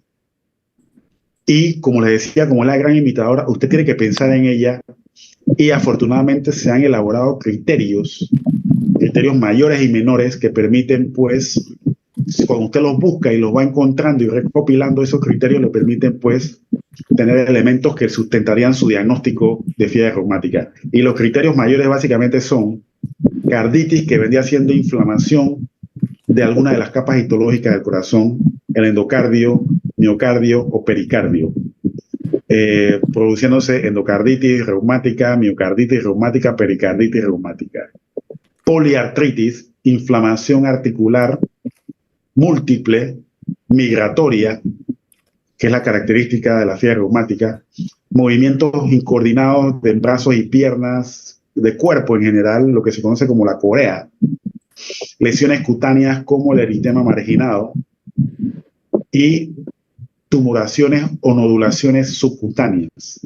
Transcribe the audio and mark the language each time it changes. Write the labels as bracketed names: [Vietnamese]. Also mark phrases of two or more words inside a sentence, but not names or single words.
[Spanish] Y como les decía, como es la gran imitadora, usted tiene que pensar en ella, y afortunadamente se han elaborado criterios mayores y menores que permiten, pues, cuando usted los busca y los va encontrando y recopilando esos criterios, le permiten, pues, tener elementos que sustentarían su diagnóstico de fiebre reumática. Y los criterios mayores básicamente son carditis, que vendría siendo inflamación de alguna de las capas histológicas del corazón, el endocardio, miocardio o pericardio, produciéndose endocarditis reumática, miocarditis reumática, pericarditis reumática. Poliartritis, inflamación articular múltiple, migratoria, que es la característica de la fiebre reumática, movimientos incoordinados de brazos y piernas, de cuerpo en general, lo que se conoce como la corea, lesiones cutáneas como el eritema marginado y tumoraciones o nodulaciones subcutáneas.